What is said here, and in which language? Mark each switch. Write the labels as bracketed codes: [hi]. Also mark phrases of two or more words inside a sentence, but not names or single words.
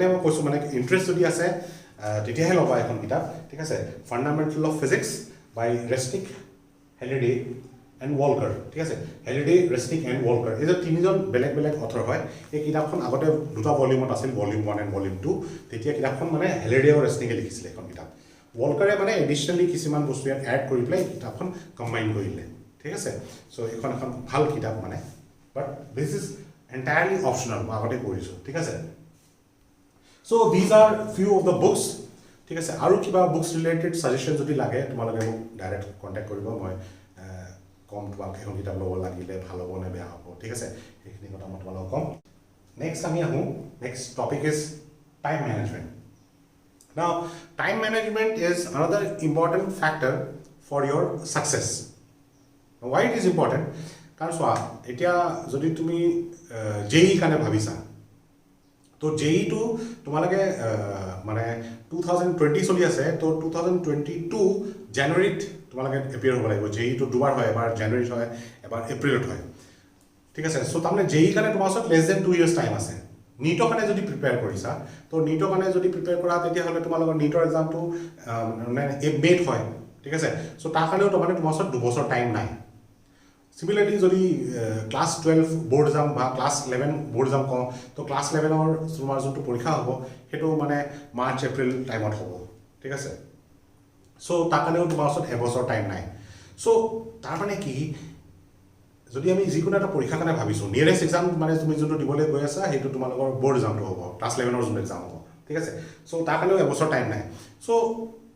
[as] মই কৈছো মানে ইন্টাৰেষ্ট যদি আছে তেতিয়াহে ল'বা এখন কিতাপ ঠিক আছে ফান্ডামেন্টাল অফ ফিজিক্স বাই ৰেষ্টিক হেলিডে এণ্ড ওয়ালকাৰ ঠিক আছে হেলিডে ৰেষ্টিক এণ্ড ওয়ালকাৰ এই যে তিনিজন বেলেগ অথৰ হয় এই কিতাপখন আগতে দুটা ভলিউমত আছিল [en] volume 1 and volume 2 [as] তেতিয়া কিতাপখন মানে হেলিডে আৰু ৰেষ্টিকে লিখিছিলে এখন কিতাপ ওয়ালকাৰে মানে এডিশনালি কিছুমান বস্তু ইয়াত এড কৰি পেলাই কিতাপখন কম্বাইন কৰিলে ঠিক আছে সো এখন ভাল কিতাপ মানে [en] but this is entirely optional [as] মই আগতে কৰিছো ঠিক আছে [en] so this are few of the books [as] ঠিক আছে আৰু কিবা [en] books related suggestion [as] যদি লাগে তোমালোকে মোক [en] direct contact [as] কৰিব মই কম তোমালোকে এখন কিতাপ ল'ব লাগিলে ভাল হ'ব নে বেয়া হ'ব ঠিক আছে এইখিনি কথা মই তোমালোকক কম নেক্সট আমি আহোঁ [en] next topic is time management Now, time management is another important factor for your success. Now, why it is important? Because [as] এতিয়া যদি তুমি JEE কাৰণে ভাবিছা তো JEE টো তোমালোকে মানে 2020 চলি আছে তো 2022 জানুৱাৰীত তোমালোকে এপিয়াৰ হ'ব লাগিব JEE টো দুবাৰ হয় এবাৰ জানুৱাৰীত হয় এবাৰ এপ্ৰিলত হয় ঠিক আছে সো তাৰমানে JEE কাৰণে তোমাৰ ওচৰত [en] less than 2 years [as] টাইম আছে নিটৰ কাৰণে যদি প্ৰিপেয়াৰ কৰিছা তো নিটৰ কাৰণে যদি প্ৰিপেয়াৰ কৰা তেতিয়া হলে তোমালোকৰ নিটৰ এক্সামটো মানে মেট হয় ঠিক আছে সো তাৰ কাৰণেও তোমাৰ ওচৰত 2 বছৰ টাইম নাই সিমিলাৰলি যদি [en] class 12 board exam [as] বা [en] class 11 board exam [as] কওঁ তো ক্লাস 11 ৰ তোমাৰ যোনটো পৰীক্ষা হ'ব হেতু মানে [en] March April [as] টাইমত হ'ব ঠিক আছে সো তাৰ কাৰণেও তোমাৰ ওচৰত এবছৰ টাইম নাই সো তাৰ মানে কি যদি আমি যিকোনো এটা পৰীক্ষাৰ কাৰণে ভাবিছো [en] nearest exam [as] মানে তুমি যোনটো দিবলৈ গৈ আছা হেতু তোমালোকৰ [en] board examটো [as] হ'ব ক্লাস 11 ৰ যোনটো এক্সাম হ'ব ঠিক আছে সো তাৰ কাৰণেও এবছৰ টাইম নাই সো